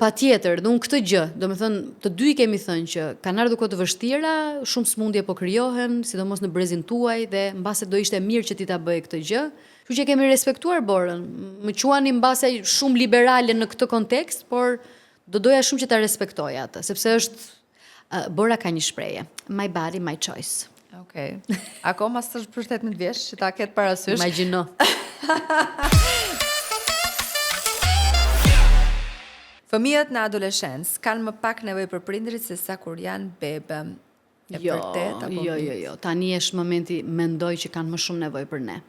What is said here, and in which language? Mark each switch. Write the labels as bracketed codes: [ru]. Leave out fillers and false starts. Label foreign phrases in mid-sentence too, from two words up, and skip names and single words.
[sq] Patjetër, dhe unë këtë gjë, domethënë të dy kemi thënë që kanë ardhur kohë të vështira, shumë smundje po krijohen, sidomos në brezin tuaj dhe mbase do ishte mirë që ti ta bëje këtë gjë. Kështu që kemi respektuar Borën. Më quani mbase shumë liberale në këtë kontekst, por do doja shumë që ta respektoj atë, sepse është Bora ka një shprehje, [en] my body, my choice. [sq] Okej. Akoma s'është për 18 vjeç që ta ketë parasysh. Imagjino. Fëmijët në adoleshencë kanë më pak nevojë për prindrit se sa kur janë bebe. Jo. Tani është momenti, mendoj që kanë më shumë nevojë për ne.